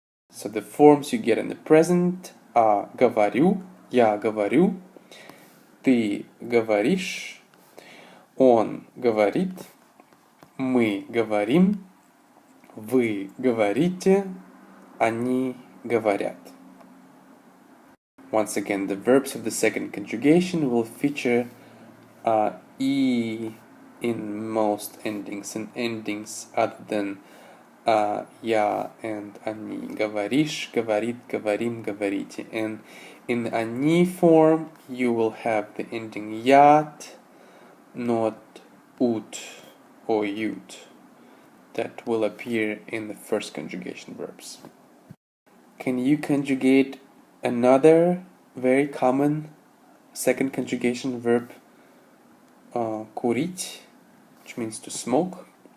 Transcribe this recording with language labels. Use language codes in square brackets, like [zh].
[en] So the forms you get in the present are [ru] говорю, я говорю, ты говоришь, он говорит, мы говорим, вы говорите, они говорят. [en] Once again, the verbs of the second conjugation will feature e in most endings, and endings other than я and они. [ru] Говоришь, говорит, говорим, говорите. [en] And in the они form, you will have the ending ят, not ut or ut. That will appear in the first conjugation verbs. Can you conjugate another very common second conjugation verb, курить, which means to smoke?